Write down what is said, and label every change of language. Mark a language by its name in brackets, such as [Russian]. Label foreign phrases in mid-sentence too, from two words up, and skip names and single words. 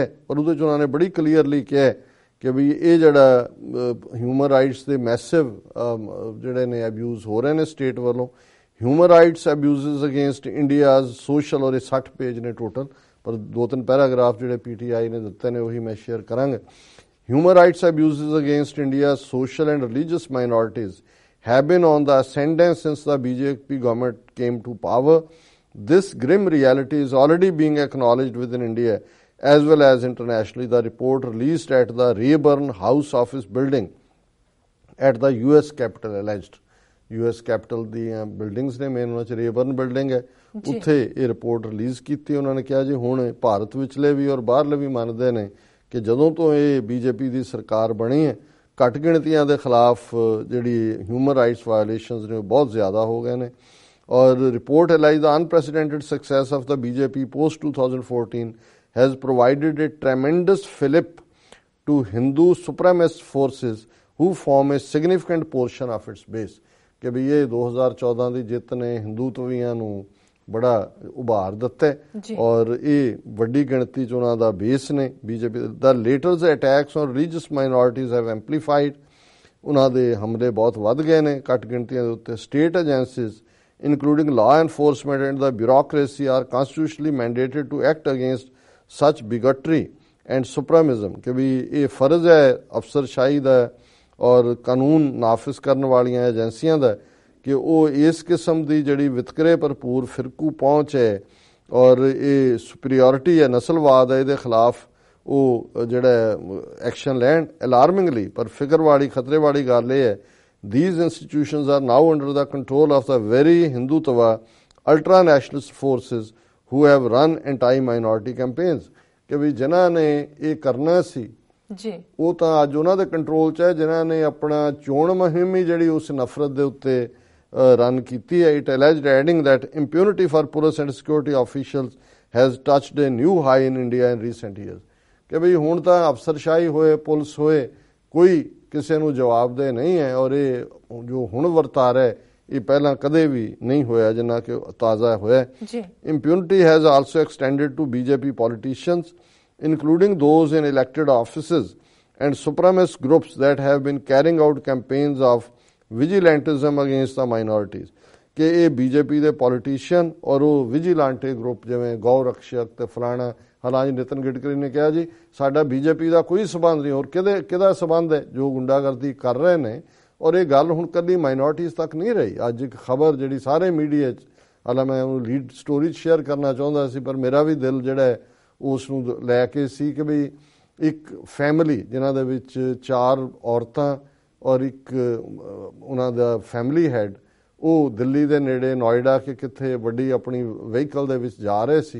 [Punjabi] ਔਰ ਉਹਦੇ 'ਚ ਉਹਨਾਂ ਨੇ ਬੜੀ ਕਲੀਅਰਲੀ ਕਿਹਾ ਕਿ ਵੀ ਇਹ ਜਿਹੜਾ [English] human rights [Punjabi] ਦੇ ਮੈਸਿਵ ਜਿਹੜੇ ਨੇ ਅਬਿਊਜ਼ ਹੋ ਰਹੇ ਨੇ ਸਟੇਟ ਵੱਲੋਂ, [English] human rights abuses against India's social, [Punjabi] ਔਰ ਇਹ 60 ਪੇਜ ਨੇ ਟੋਟਲ, ਪਰ 2-3 ਪੈਰਾਗ੍ਰਾਫ ਜਿਹੜੇ PTI ਨੇ ਦਿੱਤੇ ਨੇ ਉਹੀ ਮੈਂ ਸ਼ੇਅਰ ਕਰਾਂਗਾ। [English] Human rights abuses against India's social and religious minorities have been on the ascendant since the BJP government came to power. This grim reality is already being acknowledged within India as well as internationally. The report released at the Rayburn House Office building at the US Capitol alleged. [Punjabi] US Capitol ਦੀਆਂ ਬਿਲਡਿੰਗਸ ਨੇ, ਮੇਨ ਉਹਨਾਂ 'ਚ ਰੇਬਰਨ ਬਿਲਡਿੰਗ ਹੈ, ਉੱਥੇ ਇਹ ਰਿਪੋਰਟ ਰਿਲੀਜ਼ ਕੀਤੀ। ਉਹਨਾਂ ਨੇ ਕਿਹਾ ਜੀ ਹੁਣ ਭਾਰਤ ਵਿਚਲੇ ਵੀ ਔਰ ਬਾਹਰਲੇ ਵੀ ਮੰਨਦੇ ਨੇ ਕਿ ਜਦੋਂ ਤੋਂ ਇਹ BJP ਦੀ ਸਰਕਾਰ ਬਣੀ ਹੈ, ਘੱਟ ਗਿਣਤੀਆਂ ਦੇ ਖਿਲਾਫ ਜਿਹੜੀ [English] human rights violations [Punjabi] ਨੇ ਉਹ ਬਹੁਤ ਜ਼ਿਆਦਾ ਹੋ ਗਏ ਨੇ। [English] ਔਰ report alleges the unprecedented success of the BJP post 2014 has provided a tremendous fillip to Hindu supremacist forces who form a significant portion of its base। [Punjabi] ਕਿ ਵੀ ਇਹ 2014 ਦੀ ਜਿੱਤ ਨੇ ਹਿੰਦੂਤਵੀਆਂ ਨੂੰ ਬੜਾ ਉਭਾਰ ਦਿੱਤਾ ਔਰ ਇਹ ਵੱਡੀ ਗਿਣਤੀ 'ਚ ਉਹਨਾਂ ਦਾ ਬੇਸ ਨੇ BJP ਦਾ। [English] latters attacks on religious minorities have amplified, [Punjabi] ਉਹਨਾਂ ਦੇ ਹਮਲੇ ਬਹੁਤ ਵੱਧ ਗਏ ਨੇ ਘੱਟ ਗਿਣਤੀਆਂ ਦੇ ਉੱਤੇ। [English] state agencies including law enforcement and the bureaucracy are constitutionally mandated to act against such bigotry and supremacism। [Punjabi] ਕਿ ਵੀ ਇਹ ਫਰਜ਼ ਹੈ ਅਫਸਰਸ਼ਾਹੀ ਦਾ ਔਰ ਕਾਨੂੰਨ ਨਾਫਿਜ਼ ਕਰਨ ਵਾਲੀਆਂ ਏਜੰਸੀਆਂ ਦਾ ਕਿ ਉਹ ਇਸ ਕਿਸਮ ਦੀ ਜਿਹੜੀ ਵਿਤਕਰੇ ਭਰਪੂਰ ਫਿਰਕੂ ਪਹੁੰਚ ਹੈ ਔਰ ਇਹ ਸੁਪੀਰੀਅਰਿਟੀ ਹੈ, ਨਸਲਵਾਦ ਹੈ, ਇਹਦੇ ਖਿਲਾਫ ਉਹ ਜਿਹੜਾ ਐਕਸ਼ਨ ਲੈਣ ਅਲਾਰਮਿੰਗਲੀ। ਪਰ ਫਿਕਰ ਵਾਲੀ ਖਤਰੇ ਵਾਲੀ ਗੱਲ ਇਹ ਹੈ [English] these institutions are now under the control of the very Hindutva ultra-nationalist forces who have run anti-minority campaigns। [Punjabi] ਕਿ ਵੀ ਜਿਨ੍ਹਾਂ ਨੇ ਇਹ ਕਰਨਾ ਸੀ ਜੀ ਉਹ ਤਾਂ ਅੱਜ ਉਹਨਾਂ ਦੇ ਕੰਟਰੋਲ 'ਚ ਹੈ, ਜਿਨ੍ਹਾਂ ਨੇ ਆਪਣਾ ਚੋਣ ਮੁਹਿੰਮ ਹੀ ਜਿਹੜੀ ਉਸ ਨਫ਼ਰਤ ਦੇ ਉੱਤੇ ਰਨ ਕੀਤੀ ਹੈ। [English] It alleged adding that impunity for police and security officials has touched a new high in India in recent years। [Punjabi] ਕਿ ਵੀ ਹੁਣ ਤਾਂ ਅਫਸਰਸ਼ਾਹੀ ਹੋਏ, ਪੁਲਿਸ ਹੋਏ, ਕੋਈ ਕਿਸੇ ਨੂੰ ਜਵਾਬਦੇਹ ਨਹੀਂ ਹੈ ਔਰ ਇਹ ਜੋ ਹੁਣ ਵਰਤਾਰ ਹੈ ਇਹ ਪਹਿਲਾਂ ਕਦੇ ਵੀ ਨਹੀਂ ਹੋਇਆ ਜਿੰਨਾ ਕਿ ਤਾਜ਼ਾ ਹੋਇਆ। [English] Impunity has also extended to BJP politicians including those in elected offices and supremacist groups that have been carrying out campaigns of vigilantism against the minorities. [Hindi] कि ये [Punjabi] बीजेपी ਦੇ ਪੋਲੀਟੀਸ਼ੀਅਨ ਔਰ ਉਹ ਵਿਜੀਲਾਂਟੇ ਗਰੁੱਪ ਜਿਵੇਂ ਗौ ਰਕਸ਼ਕ ਤੇ ਫਲਾਣਾ, ਹਾਲਾਂਕਿ ਨਿਤਨ ਗਡਕਰੀ ਨੇ ਕਿਹਾ ਜੀ ਸਾਡਾ ਬੀਜੇਪੀ ਦਾ ਕੋਈ ਸਬੰਧ ਨਹੀਂ, ਔਰ ਕਿਹਦਾ ਸਬੰਧ ਹੈ ਜੋ ਗੁੰਡਾਗਰਦੀ ਕਰ ਰਹੇ ਨੇ। ਔਰ ਇਹ ਗੱਲ ਹੁਣ ਕੱਲੀ ਮਾਈਨੋਰਟੀਜ਼ ਤੱਕ ਨਹੀਂ ਰਹੀ। ਅੱਜ ਇੱਕ ਖਬਰ ਜਿਹੜੀ ਸਾਰੇ ਮੀਡੀਆ 'ਚ, ਹਾਲਾਂ ਮੈਂ ਉਹਨੂੰ [English] lead story share [Punjabi] ਕਰਨਾ ਚਾਹੁੰਦਾ ਸੀ ਪਰ ਮੇਰਾ ਵੀ ਦਿਲ ਜਿਹੜਾ ਹੈ ਉਸ ਨੂੰ ਲੈ ਕੇ ਸੀ ਕਿ ਵੀ ਇੱਕ ਫੈਮਿਲੀ ਜਿਨ੍ਹਾਂ ਦੇ ਵਿੱਚ 4 ਔਰਤਾਂ ਔਰ ਇੱਕ ਉਹਨਾਂ ਦਾ [English] family head, [Punjabi] ਉਹ ਦਿੱਲੀ ਦੇ ਨੇੜੇ ਨੋਇਡਾ ਕਿ ਕਿੱਥੇ ਵੱਡੀ ਆਪਣੀ ਵਹੀਕਲ ਦੇ ਵਿੱਚ ਜਾ ਰਹੇ ਸੀ।